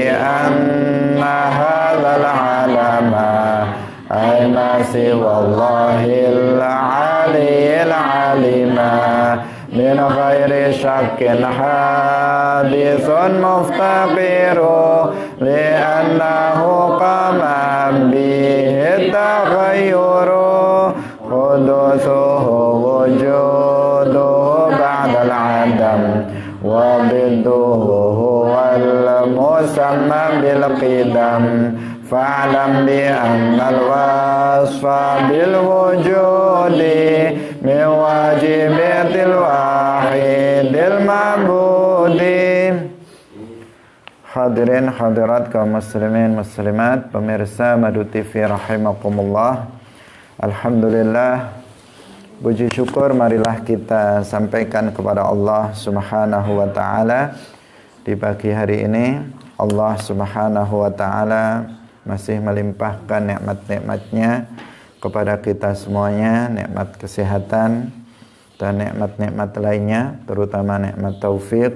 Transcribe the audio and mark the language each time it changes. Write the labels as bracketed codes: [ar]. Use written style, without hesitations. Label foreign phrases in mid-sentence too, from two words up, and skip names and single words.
[ar] أن هذا العالم أي ما سوى الله العلي العليم من غير شك حادث مفتقر لأنه قام به التغير حدوثه وجوده بعد العدم وضده المسمى بالقدم فاعلم بأن الوصف بالوجود من واجبات الواحد المعبود [id] Hadirin hadirat kaum muslimin muslimat, pemirsa Madu TV rahimakumullah. Alhamdulillah, puji syukur marilah kita sampaikan kepada Allah [ar] سبحانه وتعالى. [id] Di pagi hari ini Allah [ar] سبحانه وتعالى [id] masih melimpahkan nikmat-nikmatnya kepada kita semuanya, nikmat kesehatan dan nikmat-nikmat lainnya, terutama nikmat taufik.